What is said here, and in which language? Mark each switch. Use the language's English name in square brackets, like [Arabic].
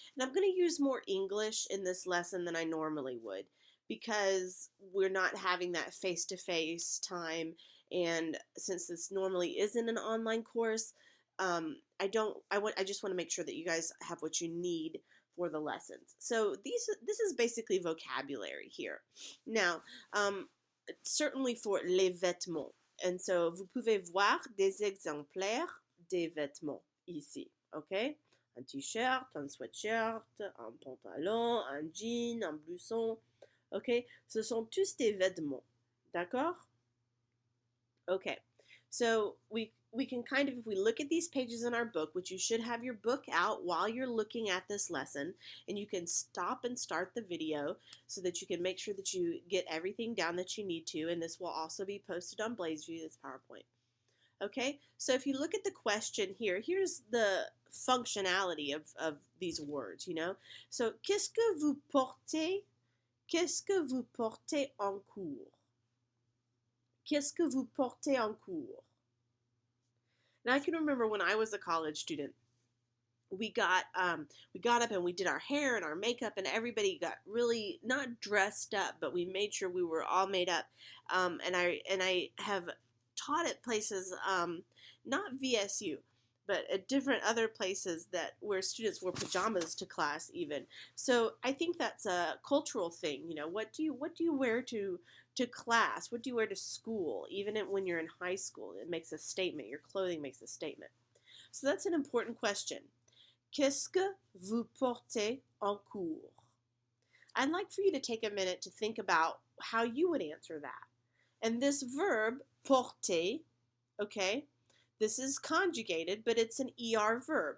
[English] And I'm going to use more English in this lesson than I normally would because we're not having that face-to-face time, and since this normally isn't an online course, I just want to make sure that you guys have what you need for the lessons. So this is basically vocabulary here. Now, certainly for les vêtements. And so, [French] vous pouvez voir des exemplaires des vêtements ici, ok? Un t-shirt, un sweatshirt, un pantalon, un jean, un blouson, ok? Ce sont tous des vêtements, d'accord? [English] Okay, so we can kind of, if we look at these pages in our book, which you should have your book out while you're looking at this lesson, and you can stop and start the video so that you can make sure that you get everything down that you need to, and this will also be posted on Blazeview, this PowerPoint. Okay, so if you look at the question here, here's the functionality of these words, you know. [French] So, qu'est-ce que vous portez? Qu'est-ce que vous portez en cours? Qu'est-ce que vous portez en cours? [English] Now I can remember when I was a college student, we got up and we did our hair and our makeup, and everybody got really not dressed up, but we made sure we were all made up. And I have taught at places, not VSU, but at different other places where students wore pajamas to class even. So I think that's a cultural thing. You know, what do you wear to class? What do you wear to school? Even when you're in high school, it makes a statement. Your clothing makes a statement. So that's an important question. [French] Qu'est-ce que vous portez en cours? [English] I'd like for you to take a minute to think about how you would answer that. And this verb, porter, okay, this is conjugated, but it's an ER verb.